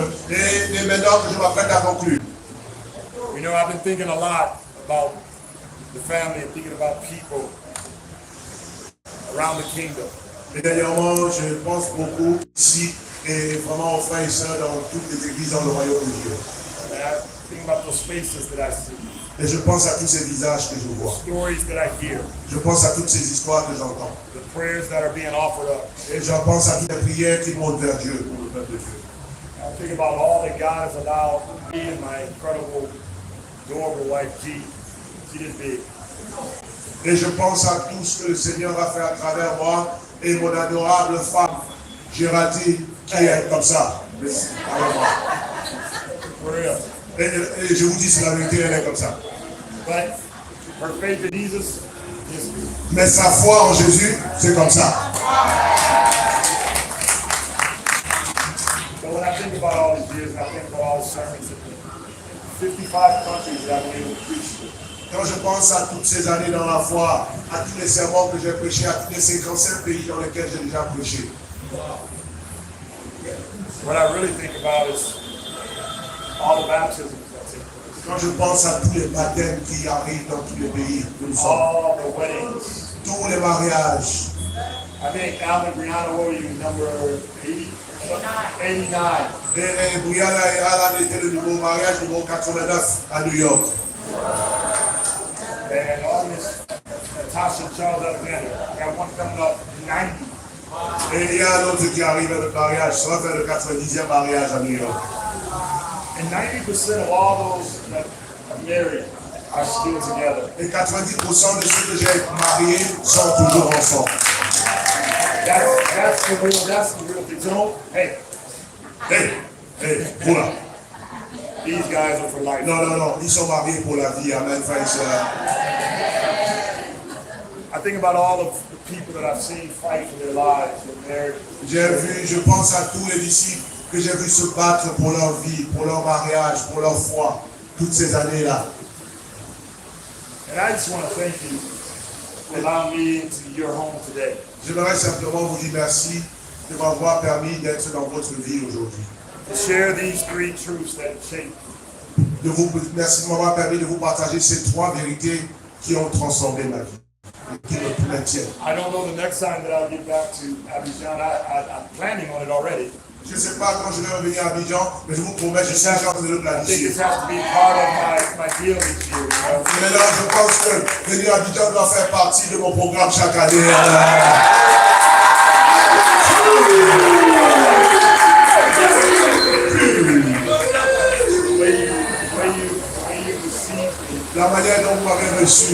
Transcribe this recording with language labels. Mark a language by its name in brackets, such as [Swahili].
[French] Et maintenant que je m'apprête à conclure, [English] You know, I've been thinking a lot about the family and thinking about people around the kingdom. [French] et dernièrement, je pense beaucoup ici et vraiment aux frères et sœurs dans toutes les églises dans le royaume de Dieu. [English] And I think about those faces that I see, [French] Et je pense à tous ces visages que je vois. [English] stories that I hear, [French] Je pense à toutes ces histoires que j'entends. [English] the prayers that are being offered up. [French] Et je pense à toutes les prières qui montent vers Dieu pour le peuple de Dieu. [English] I think about all that God has allowed me and my incredible, adorable wife, G. She did big. [French] Et je pense à tout ce que le Seigneur a fait à travers moi et mon adorable femme, Géraldine, qui est comme ça. Avec moi. [English] For real. [French] Et je vous dis, c'est la vérité, elle est comme ça. [English] But her faith in Jesus is [French] Mais sa foi en Jésus, c'est comme ça. [English] so when I think about all these years and I think about all the sermons in the 55 countries that I've been able to preach to, [French] Quand je pense à toutes ces années dans la foi, à tous les sermons que j'ai prêchés, à tous les 55 pays dans lesquels j'ai déjà prêché, [English] what I really think about is all the baptisms that take place, [French] quand je pense à tous les baptêmes qui arrivent dans tous les pays où nous sommes, [English] all the weddings. [French] tous les mariages, [English] I think Al and Brianna, what were you, number 80? 89. [French] et Brianna et Alan étaient le nouveau mariage numéro 89 à New York. [English] And all this Natasha and Charles Alexander. I got one coming up 90. [French] Et il y a un autre qui arrive à le mariage, ça va faire le 90e mariage à New York. [English] And 90% of all those that are married are still together. [French] Et 90% de ceux que j'ai mariés sont toujours ensemble. [English] That's the real thing. So, hey, [French] Voilà. [English] these guys are for life. [French] Non, non, non, ils sont mariés pour la vie, amen, frères et sœurs. [English] I think about all of the people that I've seen fight for their lives, their marriage. [French] Je pense à tous les disciples que j'ai vus se battre pour leur vie, pour leur mariage, pour leur foi, toutes ces années-là. [English] And I just want to thank you for allowing me into your home today. [French] J'aimerais simplement vous dire merci de m'avoir permis d'être dans votre vie aujourd'hui. [English] To share these three truths that shape [French] Merci de m'avoir permis de vous partager ces trois vérités qui ont transformé ma vie et qui me maintiennent. [English] I don't know the next time that I'll get back to Abidjan. I'm planning on it already. [French] Je ne sais pas quand je vais revenir à Abidjan, mais je vous promets, je suis en train de le [English] I think [French] planifier. [English] this has to be part of my deal each year. You know? [French] Mais là, je pense que venir à Abidjan doit faire partie de mon programme chaque année. [English] The way you received me, [French] La manière dont vous m'avez reçu,